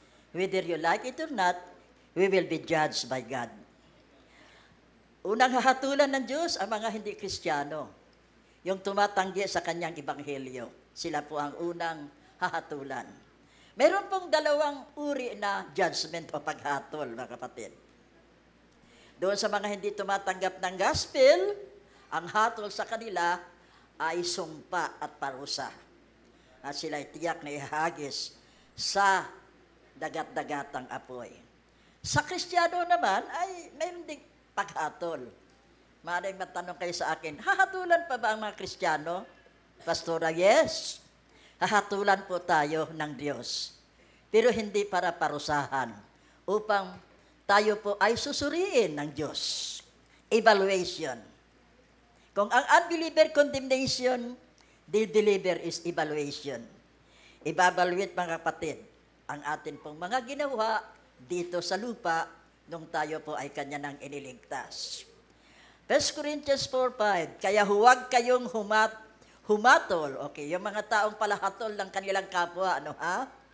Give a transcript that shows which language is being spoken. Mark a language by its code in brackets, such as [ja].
[en] Whether you like it or not, we will be judged by God. [tl] Unang hahatulan ng Diyos ang mga hindi Kristiyano. Yung tumatanggi sa kanyang ebanghelyo. Sila po ang unang hahatulan. Meron pong dalawang uri na judgment o paghatol, mga kapatid. Doon sa mga hindi tumatanggap ng gospel, ang hatol sa kanila ay sumpa at parusa. At sila ay tiyak na ihagis sa dagat-dagatang apoy. Sa Kristiyano naman ay mayroon ding paghatol. Maaaring matanong kayo sa akin, hahatulan pa ba ang mga Kristiyano? Pastora, yes. Hahatulan po tayo ng Diyos. Pero hindi para parusahan. Upang tayo po ay susuriin ng Diyos. [en] Evaluation. [tl] Kung ang [en] unbeliever condemnation, the believer is evaluation. [tl] Ibabaluit, mga kapatid, ang atin pong mga ginawa dito sa lupa nung tayo po ay kanya nang iniligtas. 1 Corinthians 4:5, kaya huwag kayong humatol, okay, yung mga taong palahatol ng kanilang kapwa, ano ha?